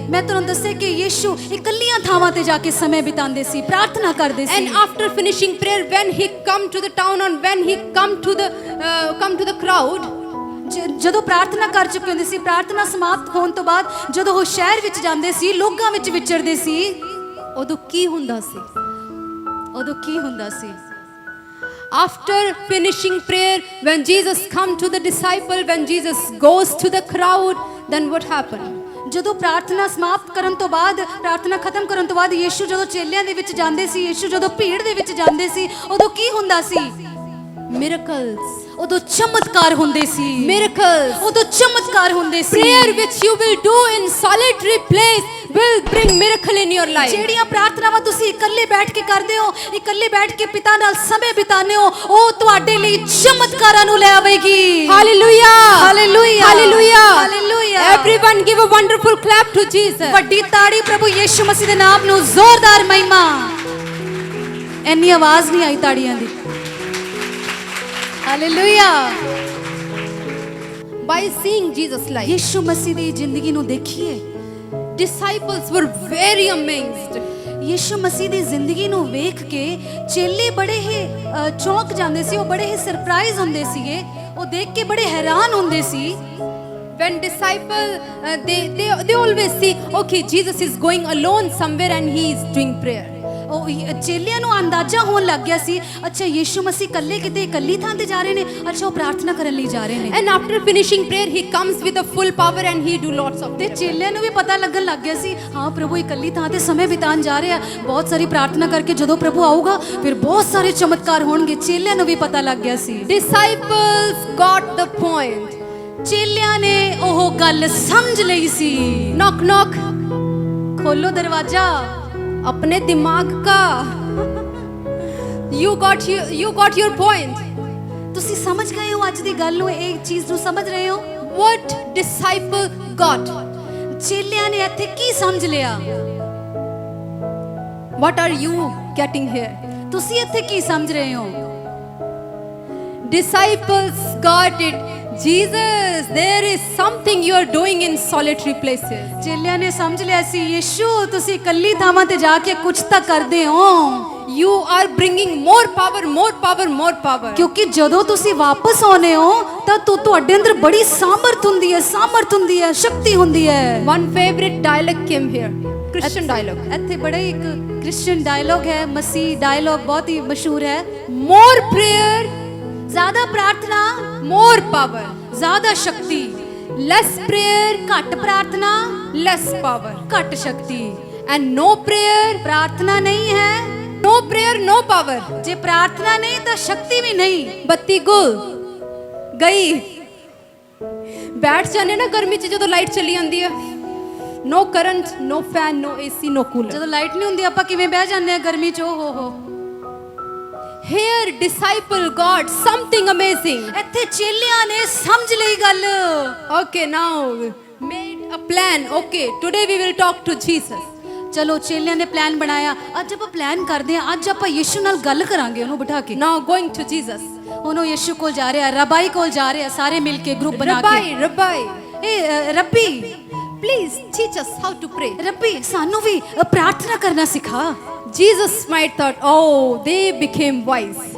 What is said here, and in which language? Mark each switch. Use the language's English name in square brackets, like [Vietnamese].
[Punjabi] ਮੈਂ ਤੁਹਾਨੂੰ ਦੱਸਿਆ ਕਿ ਯਿਸੂ ਇਕੱਲੀਆਂ ਥਾਵਾਂ ਤੇ ਜਾ ਕੇ ਸਮੇਂ ਬਿਤਾਉਂਦੇ ਸੀ, ਪ੍ਰਾਰਥਨਾ ਕਰਦੇ ਸੀ। [English] And after finishing prayer, when he come to the town and when he come to the crowd, [Punjabi] ਜਦੋਂ ਪ੍ਰਾਰਥਨਾ ਕਰ ਚੁੱਕੇ ਹੁੰਦੇ ਸੀ, ਪ੍ਰਾਰਥਨਾ ਸਮਾਪਤ ਹੋਣ ਤੋਂ ਬਾਅਦ ਜਦੋਂ ਉਹ ਸ਼ਹਿਰ ਵਿੱਚ ਜਾਂਦੇ ਸੀ, ਲੋਕਾਂ ਵਿੱਚ ਵਿਚਰਦੇ ਸੀ, ਉਦੋਂ ਕੀ ਹੁੰਦਾ ਸੀ? ਉਦੋਂ ਕੀ ਹੁੰਦਾ ਸੀ? [English] After finishing prayer, when Jesus come to the disciple, when Jesus goes to the crowd, then what happened? [Punjabi] ਜਦੋਂ ਪ੍ਰਾਰਥਨਾ ਸਮਾਪਤ ਕਰਨ ਤੋਂ ਬਾਅਦ, ਪ੍ਰਾਰਥਨਾ ਖਤਮ ਕਰਨ ਤੋਂ ਬਾਅਦ ਯਿਸੂ ਜਦੋਂ ਚੇਲਿਆਂ ਦੇ ਵਿੱਚ ਜਾਂਦੇ ਸੀ, ਯਿਸੂ ਜਦੋਂ ਭੀੜ ਦੇ ਵਿੱਚ ਜਾਂਦੇ ਸੀ, ਉਦੋਂ ਕੀ ਹੁੰਦਾ ਸੀ? [English] miracles. [Punjabi] ਉਦੋਂ ਚਮਤਕਾਰ ਹੁੰਦੇ ਸੀ, [English] Miracles. [Punjabi] ਉਦੋਂ ਚਮਤਕਾਰ ਹੁੰਦੇ ਸੀ। [English] Prayer which you will do in solitary place will bring miracle in your life. [Punjabi] ਜਿਹੜੀਆਂ ਪ੍ਰਾਰਥਨਾਵਾਂ ਤੁਸੀਂ ਇਕੱਲੇ ਬੈਠ ਕੇ ਕਰਦੇ ਹੋ, ਇਕੱਲੇ ਬੈਠ ਕੇ ਪਿਤਾ ਨਾਲ ਸਮੇਂ ਬਿਤਾਉਂਦੇ ਹੋ, ਉਹ ਤੁਹਾਡੇ ਲਈ ਚਮਤਕਾਰਾਂ ਨੂੰ ਲੈ ਆਵੇਗੀ। [English] Hallelujah. Hallelujah. Hallelujah. Hallelujah. Everyone give a wonderful clap to Jesus. [Punjabi] ਵੱਡੀ ਤਾੜੀ ਪ੍ਰਭੂ ਯਿਸੂ ਮਸੀਹ ਦੇ ਨਾਮ ਨੂੰ, ਜ਼ੋਰਦਾਰ ਮਹਿਮਾ। ਇੰਨੀ ਆਵਾਜ਼ ਨਹੀਂ ਆਈ ਤਾੜੀਆਂ ਦੀ। Hallelujah. [English] By seeing Jesus' life, [Punjabi] ਯਿਸੂ ਮਸੀਹ ਦੀ ਜ਼ਿੰਦਗੀ ਨੂੰ ਦੇਖੀਏ, [English] disciples were very amazed. [Punjabi] ਯਿਸੂ ਮਸੀਹ ਦੀ ਜ਼ਿੰਦਗੀ ਨੂੰ ਵੇਖ ਕੇ ਚੇਲੇ ਬੜੇ ਹੀ ਚੌਂਕ ਜਾਂਦੇ ਸੀ, ਉਹ ਬੜੇ ਹੀ ਸਰਪ੍ਰਾਈਜ਼ ਹੁੰਦੇ ਸੀਗੇ, ਉਹ ਦੇਖ ਕੇ ਬੜੇ ਹੈਰਾਨ ਹੁੰਦੇ ਸੀ। [English] When disciple they always see, okay, Jesus is going alone somewhere and he is doing prayer. [Punjabi] ਉਹ ਚੇਲਿਆਂ ਨੂੰ ਅੰਦਾਜ਼ਾ ਹੋਣ ਲੱਗ ਗਿਆ ਸੀ, ਅੱਛਾ ਯਿਸੂ ਮਸੀਹ ਇਕੱਲੇ ਕਿਤੇ ਇਕੱਲੀ ਥਾਂ ਤੇ ਜਾ ਰਹੇ ਨੇ, ਅੱਛਾ ਉਹ ਪ੍ਰਾਰਥਨਾ ਕਰਨ ਲਈ ਜਾ ਰਹੇ ਨੇ। [English] And after finishing prayer, he comes with a full power and he do lots of [Punjabi] ਤੇ [English] prayer. [Punjabi] ਚੇਲਿਆਂ ਨੂੰ ਵੀ ਪਤਾ ਲੱਗਣ ਲੱਗ ਗਿਆ ਸੀ, ਹਾਂ ਪ੍ਰਭੂ ਇਕੱਲੀ ਥਾਂ ਤੇ ਸਮੇਂ ਬਿਤਾਉਣ ਜਾ ਰਿਹਾ, ਬਹੁਤ ਸਾਰੀ ਪ੍ਰਾਰਥਨਾ ਕਰਕੇ ਜਦੋਂ ਪ੍ਰਭੂ ਆਊਗਾ ਫਿਰ ਬਹੁਤ ਸਾਰੇ ਚਮਤਕਾਰ ਹੋਣਗੇ। ਚੇਲਿਆਂ ਨੂੰ ਵੀ ਪਤਾ ਲੱਗ ਗਿਆ ਸੀ। [English] Disciples got the point. [Punjabi] ਚੇਲਿਆਂ ਨੇ ਉਹ ਗੱਲ ਸਮਝ ਲਈ ਸੀ। [English] Knock knock. [Punjabi] ਖੋਲੋ ਦਰਵਾਜ਼ਾ। [Hindi] अपने दिमाग का [English] you got your point. [Punjabi] ਤੁਸੀਂ ਸਮਝ ਗਏ ਹੋ ਅੱਜ ਦੀ ਗੱਲ ਨੂੰ, ਇਹ ਚੀਜ਼ ਨੂੰ ਸਮਝ ਰਹੇ ਹੋ? [English] What disciple got? [Punjabi] ਚੇਲਿਆਂ ਨੇ ਇੱਥੇ ਕੀ ਸਮਝ ਲਿਆ? [English] What are you getting here? [Punjabi] ਤੁਸੀਂ ਇੱਥੇ ਕੀ ਸਮਝ ਰਹੇ ਹੋ? [English] Disciples got it. Jesus, there is something you are doing in solitary places. [Punjabi] ਚੇਲਿਆਂ ਨੇ ਸਮਝ ਲਿਆ ਸੀ, ਯਿਸੂ ਤੁਸੀਂ ਇਕੱਲੀ ਥਾਵਾਂ ਤੇ ਜਾ ਕੇ ਕੁਝ ਤਾਂ ਕਰਦੇ ਹੋ। [English] You are bringing more power, more power, more power. [Punjabi] ਕਿਉਂਕਿ ਜਦੋਂ ਤੁਸੀਂ ਵਾਪਸ ਆਉਨੇ ਹੋ ਤਾਂ ਤੁਹਾਡੇ ਅੰਦਰ ਬੜੀ ਸਾਮਰਥ ਹੁੰਦੀ ਹੈ, ਸਾਮਰਥ ਹੁੰਦੀ ਹੈ, ਸ਼ਕਤੀ ਹੁੰਦੀ ਹੈ। [English] One favorite dialogue came here, Christian dialogue. [Punjabi] ਇੱਥੇ ਬੜਾ ਇੱਕ ਕ੍ਰਿਸਚੀਅਨ ਡਾਇਲੌਗ ਹੈ, ਮਸੀਹ ਡਾਇਲੌਗ ਬਹੁਤ ਹੀ ਮਸ਼ਹੂਰ ਹੈ। [English] More prayer, [Punjabi] ਜ਼ਿਆਦਾ ਪ੍ਰਾਰਥਨਾ, [English] more power. [Punjabi] ਜ਼ਿਆਦਾ ਸ਼ਕਤੀ। [English] Less prayer, [Punjabi] ਘੱਟ ਪ੍ਰਾਰਥਨਾ, [English] less power. [Punjabi] ਘੱਟ ਸ਼ਕਤੀ। [English] And no prayer, [Punjabi] ਪ੍ਰਾਰਥਨਾ ਨਹੀਂ ਹੈ, [English] no prayer, no power. [Punjabi] ਜੇ ਪ੍ਰਾਰਥਨਾ ਨਹੀਂ ਤਾਂ ਸ਼ਕਤੀ ਵੀ ਨਹੀਂ। ਬੱਤੀ ਗੁਲ ਗਈ। ਬੈਠ ਜਾਂਦੇ ਨਾ ਗਰਮੀ 'ਚ ਜਦੋਂ ਲਾਈਟ ਚਲੀ ਜਾਂਦੀ ਹੈ, [English] no current, no fan, no AC, no cooler. [Punjabi] ਜਦੋਂ ਲਾਈਟ ਨਹੀਂ ਹੁੰਦੀ ਆਪਾਂ ਕਿਵੇਂ ਬਹਿ ਜਾਂਦੇ ਆ ਗਰਮੀ 'ਚ? ਓ ਹੋ। [English] Here disciple got something amazing. [Punjabi] ਇੱਥੇ ਚੇਲਿਆਂ ਨੇ ਸਮਝ ਲਈ ਗੱਲ। [English] Okay, now made a plan. Okay, today we will talk to Jesus. [Punjabi] ਚਲੋ ਚੇਲਿਆਂ ਨੇ ਪਲਾਨ ਬਣਾਇਆ, ਅੱਜ ਆਪਾਂ ਪਲਾਨ ਕਰਦੇ ਹਾਂ, ਅੱਜ ਆਪਾਂ ਯਿਸੂ ਨਾਲ ਗੱਲ ਕਰਾਂਗੇ ਉਹਨੂੰ ਬਿਠਾ ਕੇ। [English] Now going to Jesus. [Punjabi] ਉਹਨੂੰ ਯਿਸੂ ਕੋਲ ਜਾ ਰਿਹਾ, ਰੱਬਾਈ ਕੋਲ ਜਾ ਰਿਹਾ, ਸਾਰੇ ਮਿਲ ਕੇ ਗਰੁੱਪ ਬਣਾ ਕੇ। [English] Rabbi, [Punjabi] ਏ ਰੱਬੀ, [English] please teach us how to pray. [Punjabi] ਰੱਬੀ ਸਾਨੂੰ ਵੀ ਪ੍ਰਾਰਥਨਾ ਕਰਨਾ ਸਿਖਾ। [English] Jesus might thought, oh, they became wise.